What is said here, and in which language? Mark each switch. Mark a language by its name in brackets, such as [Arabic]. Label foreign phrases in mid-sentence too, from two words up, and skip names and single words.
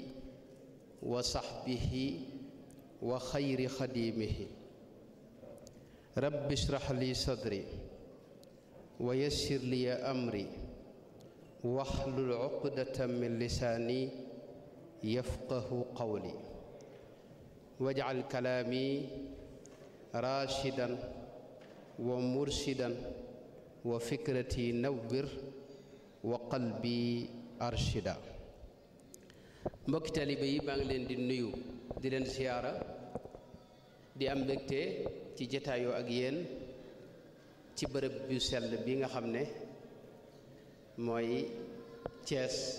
[Arabic] وصحبه وخير خديمه رب اشرح لي صدري ويسر لي أمري واحلل عقدة من لساني يفقه قولي واجعل كلامي راشدا ومرشدا وفكرتي نور وقلبي أرشدا [Wolof] mbokki taalibe yi maa ngi leen di nuyu di leen siyaara di am mbégte ci jataayoo ak yéen ci bërëb bu sell bi nga xam ne mooy Thiès